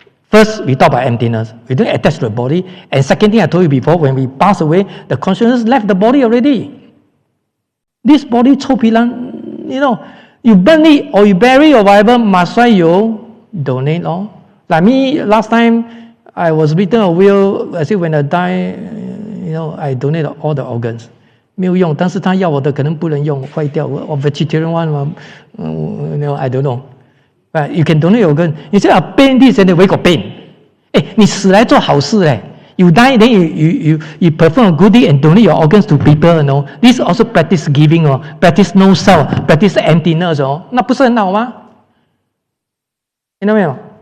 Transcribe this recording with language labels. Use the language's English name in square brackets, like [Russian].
[English] First, we talk about emptiness. We don't attach to the body. And second thing I told you before, when we pass away, the consciousness left the body already. This body, 臭皮囊, you burn it or you bury or whatever, must you donate all. Like me, last time I was written a will. I said when I die, I donate all the organs. [Chinese] 没有用，但是他要我的可能不能用，坏掉。 [English] 我 vegetarian one, I don't know. But you can donate your organ. You say pain this and then wake up pain. [Chinese] 你死来做好事嘞。 [English] You die, then you perform a good deed and donate your organs to people. This also practice giving, practice no self, practice emptiness. [Chinese] 那不是很好吗？听到没有